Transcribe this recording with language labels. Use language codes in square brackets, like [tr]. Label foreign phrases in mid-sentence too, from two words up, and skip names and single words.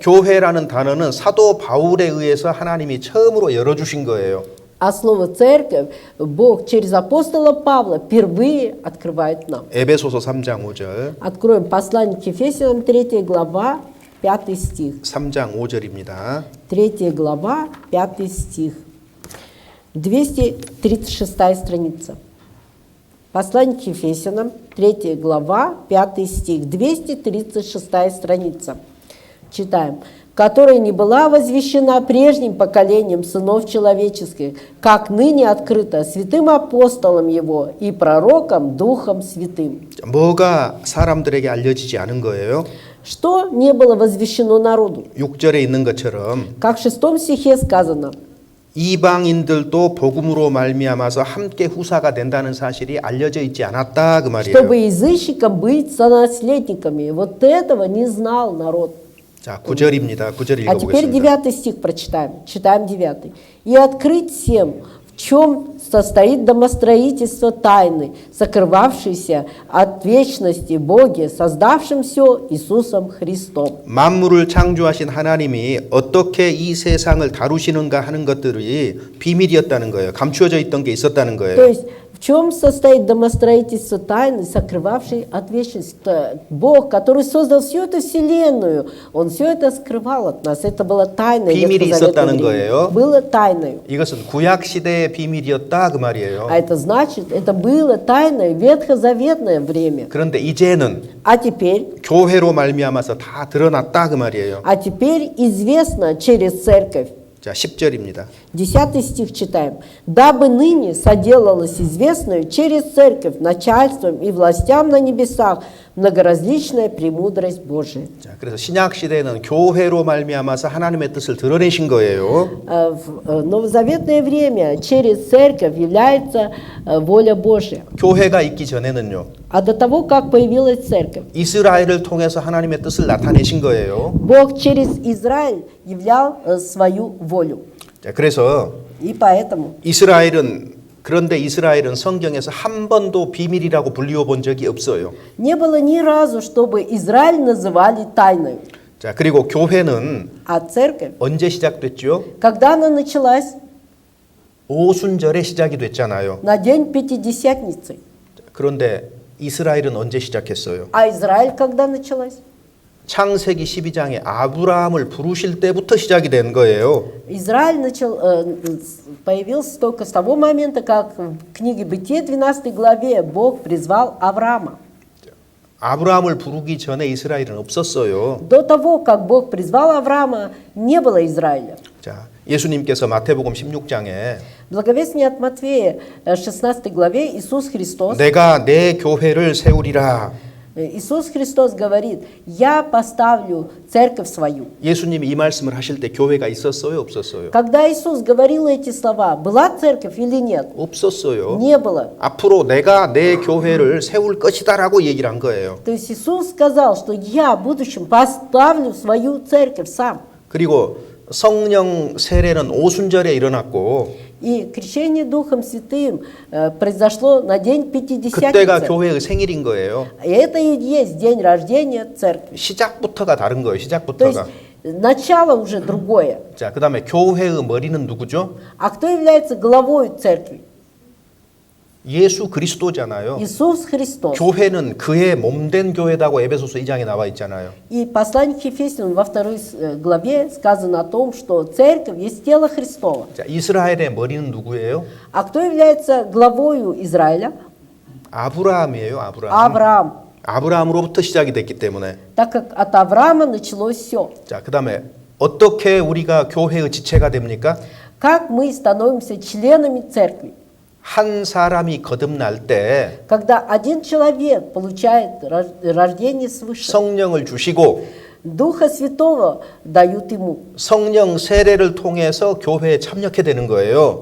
[ko] 교회라는 단어는 사도 바울에 의해서 하나님이 처음으로 열어주신 거예요. [ru] А слово «церковь» Бог через апостола Павла впервые открывает нам. [ko] 에베소서 3장 5절, [ru] Откроем послание к Ефесянам, 3 глава, 5 стих. [ko] 3장 5절입니다. [ru] 3 глава, 5 стих. 236 страница. Послание к Ефесянам, 3 глава, 5 стих, 236 страница. Читаем. «Которая не была возвещена прежним поколением сынов человеческих, как ныне открыта святым апостолом его и пророком Духом Святым». [ko] 뭐가 사람들에게 알려지지 않은 거예요? [ru] Что не было возвещено народу? [ko] 6절에 있는 것처럼 [ru] Как в 6 стихе сказано, [ko] 이방인들도 복음으로 말미암아서 함께 후사가 된다는 사실이 알려져 있지 않았다 그 말이에요. [ru] чтобы язычникам быть сонаследниками. Вот этого не знал народ. [ko] 자, 9절입니다. 9절 [ru] А теперь [ko] 읽어보겠습니다. [ru] 9 стих прочитаем. Читаем 9. «И открыть всем, в чем состоит домостроительство тайны, сокрывавшейся от вечности Боге, создавшим все Иисусом Христом». [ko] 만물을 창조하신 하나님이 어떻게 이 세상을 다루시는가 하는 것들이 비밀이었다는 거예요. 감추어져 있던 게 있었다는 [ru] То [ko] 거예요. [ru] есть, в чем состоит домостроительство тайны, сокрывавшей от вечности? Бог, который создал всю эту вселенную, Он все это скрывал от нас. Это было тайной. [ko] 비밀이 있었다는 거예요. [ru] Было тайной. [ko] 이것은 구약 시대의 비밀이었다 그 말이에요. [ru] А это значит, это было тайное ветхозаветное время. [ko] 그런데 이제는 [ru] А теперь [ko] 교회로 말미암아서 다 드러났다 그 말이에요. [ru] А теперь известно через церковь. [ko] 자, 10절입니다. [ru] 10 стих читаем. «Дабы ныне соделалось известную через церковь начальством и властям на небесах многоразличная премудрость Божия». [ko] 자, 그래서 신약 시대에는 교회로 말미암아서 하나님의 뜻을 드러내신 거예요. [ru] В новозаветное время через церковь является воля Божья. [ko] 교회가 있기 전에는요. [ru] А до того, как появилась церковь, [ko] 이스라엘을 통해서 하나님의 뜻을 나타내신 거예요. [ru] Бог через Израиль являл свою волю. [ko] 자, 그래서 [ru] И поэтому [ko] 그런데 이스라엘은 성경에서 한 번도 비밀이라고 불리워 본 적이 없어요. [ru] не было ни разу, чтобы Израиль называли тайной. [ko] 자, 그리고 교회는 [ru] А церковь, [ko] 언제 시작됐죠? [ru] когда она началась? [ko] 오순절에 시작이 됐잖아요. [ru] На день Пятидесятницы. [ko] 그런데 이스라엘은 언제 시작했어요? [ru] А Израиль когда началась? [ko] 창세기 12장에 아브라함을 부르실 때부터 시작이 된 거예요. [ru] Израиль появился только с того момента, как в книге Бытие 12 главе Бог призвал Авраама. [ko] 아브라함을 부르기 전에 이스라엘은 없었어요. [ru] До того, как Бог призвал Авраама, не было Израиля. [ko] 자, 예수님께서 마태복음 16장에 [ru] Благовестие от Матфея, 16 главе, Иисус Христос, [ko] 내가 내 교회를 세우리라. [ru] Иисус Христос говорит, я поставлю церковь свою. [ko] 예수님이 이 말씀을 하실 때 교회가 있었어요, 없었어요? [ru] Когда Иисус говорил эти слова, была церковь или нет? [ko] 없었어요. [ru] Не было. [ko] 앞으로 내가 내 교회를 세울 것이다라고 얘기를 한 거예요. [ru] То есть Иисус сказал, что я в будущем поставлю свою церковь сам. [ko] 그리고 성령 세례는 오순절에 일어났고 [ru] И крещение Духом Святым произошло на день [ko] 그때가 [ru] Пятидесятницы. [ko] 교회의 생일인 거예요. [ru] И это и есть день рождения церкви. [ko] 시작부터가 다른 거예요. [ru] То есть [ko] 시작부터가. [ru] начало уже другое. [ko] 자, 그다음에 교회의 머리는 누구죠? [ru] А кто является главой церкви? [ko] 예수 그리스도잖아요. [ru] Иисус Христос. [ko] 교회는 그의 몸된 교회다고 에베소서 2장에 나와 있잖아요. [ru] И послание к Ефесянам во 2 главе сказано о том, что церковь есть тело Христово. [ko] 자, 이스라엘의 머리는 누구예요? [ru] А кто является главою Израиля? [ko] 아브라함이에요. 아브라함. [ru] Авраам. [ko] 아브라함으로부터 시작이 됐기 때문에. [ru] Так как от Авраама началось все. [ko] 자, 그다음에 어떻게 우리가 교회의 지체가 됩니까? [ru] Как мы становимся членами церкви? [ko] 한 사람이 거듭날 때 [ru] Когда один человек получает рождение свыше, [ko] 성령을 주시고 [ru] Духа Святого дают ему. [ko] 성령 세례를 통해서 교회에 참여하게 되는 거예요.